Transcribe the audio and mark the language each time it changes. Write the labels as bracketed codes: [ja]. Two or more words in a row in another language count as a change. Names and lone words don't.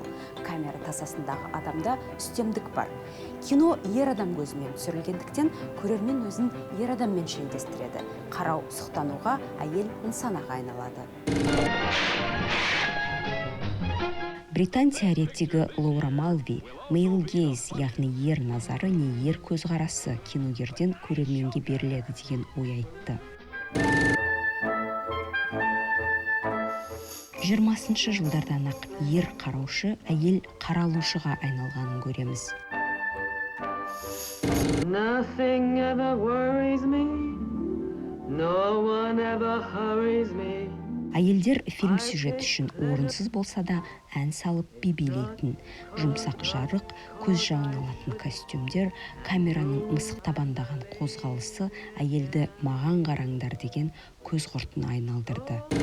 [kk] Камера тасасындағы адамда үстемдік бар. Кино ер адам көзімен түсірілгендіктен көрермен өзін ер адаммен шендестіреді. Қарау сұқтануға, әйел нысанаға айналады. Британ теоретигі Лаура Малви [en] male gaze, [kk] яғни ер назары не ер көзқарасы киногерден көрерменге беріледі деген ой айтты. 20 жылдардан ақ ер қараушы, әйел қаралушыға айналғанын көреміз. [en] Nothing ever worries me, no one ever hurries me. [kk] Әйелдер фильм сюжет үшін орынсыз болса да ән салып би-билейтін, жұмсақ жарық, көз жауын алатын костюмдер, камераның мысық табандаған қозғалысы әйелді маған қараңдар деген көз құртына айналдырды.